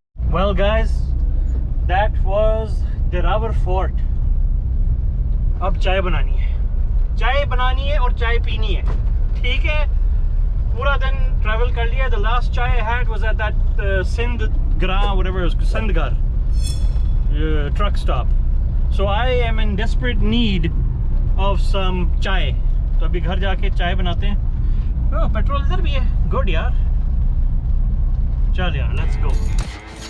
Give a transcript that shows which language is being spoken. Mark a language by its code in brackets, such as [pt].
[en] Well guys, that was Derawar Fort. [hi] अब चाय बनानी है और चाय पीनी है, ठीक है? पूरा दिन travel कर लिया. [en] The last chai I had was at that Sindhgar, whatever it was, Sindhgar truck stop. So I am in desperate need of some chai. [hi] तो अभी घर जाके चाय बनाते हैं. Oh, पेट्रोल इधर भी है. Good यार. चल यार, [en] let's go.